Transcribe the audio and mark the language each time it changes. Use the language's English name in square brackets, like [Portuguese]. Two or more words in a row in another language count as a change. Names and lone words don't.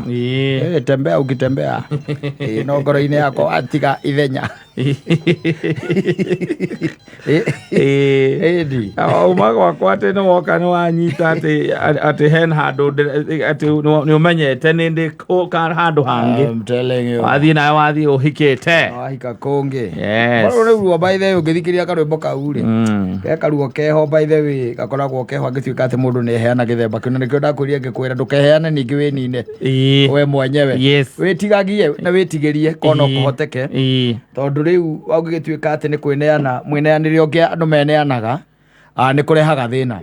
[Swahili] Tembea ukitembea. [Kikuyu] No ngoro-ini yakwa atiga ithenya. Edi. Umagwa kwa ate no woka no anyita ate hen hando ate ni umenyete nindi ka hando hangi. [English] I'm telling you. [Kikuyu] Wathi uhikite. Ahika konge. [English] Yes. [Kikuyu] Baro ruo [English] by the way [Kikuyu] ugithikiriria karwimbo kau ri. Karuo keho [English] by the way [Kikuyu] gakoragwo keho agituika ate mundu ni heana githemba kino nikio ndakuria ngikwira ndukeheane ningi winine. We mwenyewe. [English] Yes. [Kikuyu] Witigagie na witigerie kono kuhoteke. Tondu riu wagituika ate ni kwineana mwineanire onge andu meneanaga ni kurehaga thina.